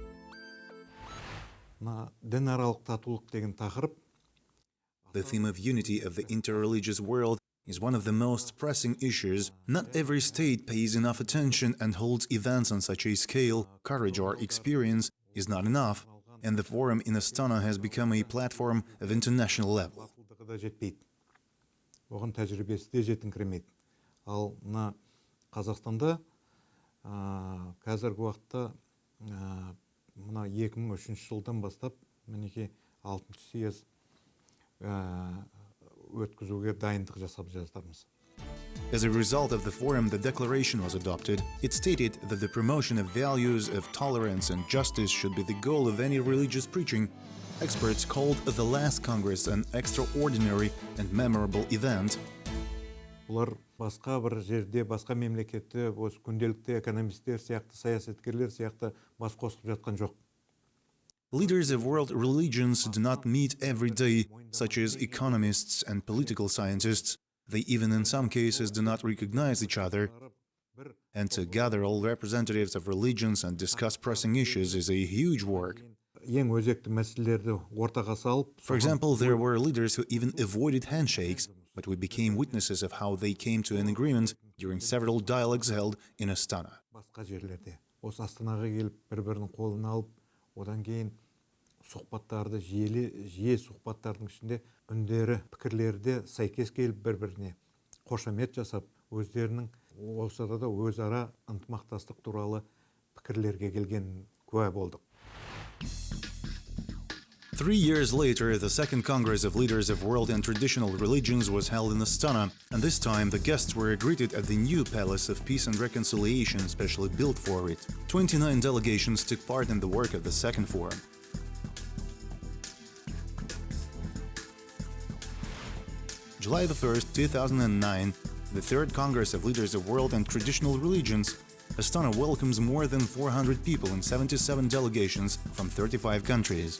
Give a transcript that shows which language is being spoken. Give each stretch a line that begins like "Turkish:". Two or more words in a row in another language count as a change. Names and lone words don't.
English: The theme of unity of the interreligious world is one of the most pressing issues. Not every state pays enough attention and holds events on such a scale. Courage or experience is not enough, and the forum in Astana has become a platform of international level.
Kazakh: Қазақстанда қазіргі уақытта мына 2003 жылдан бастап мінекей 6-шы съезд өткізуге дайындық жасап жатырмыз.
English: As a result of the forum, the declaration was adopted. It stated that the promotion of values of tolerance and justice should be the goal of any religious preaching. Experts called the last Congress an extraordinary and memorable event.
Kazakh: Олар басқа бір жерде, басқа мемлекетте, осы күнделікті экономистер сияқты, саясаткерлер сияқты бас қосып жатқан жоқ.
English: Leaders of world religions do not meet every day, such as economists and political scientists. They even in some cases do not recognize each other. And to gather all representatives of religions and discuss pressing issues is a huge work. For example, there were leaders who even avoided handshakes, but we became witnesses of how they came to an agreement during several dialogues held in Astana.
Kazakh: Сұхбаттарды жиі сұхбаттардың ішінде үндері, пікірлері сәйкес келіп бір-біріне қошамет жасап, өздерінің осы арада өзара ынтымақтастық туралы пікірлерге келген куә болдық.
English: 3 years later, the Second Congress of Leaders of World and Traditional Religions was held in Astana, and this time the guests were greeted at the new Palace of Peace and Reconciliation specially built for it. 29 delegations took part in the work of the Second Forum. July 1st, 2009, the Third Congress of Leaders of World and Traditional Religions, Astana welcomes more than 400 people in 77 delegations from 35 countries.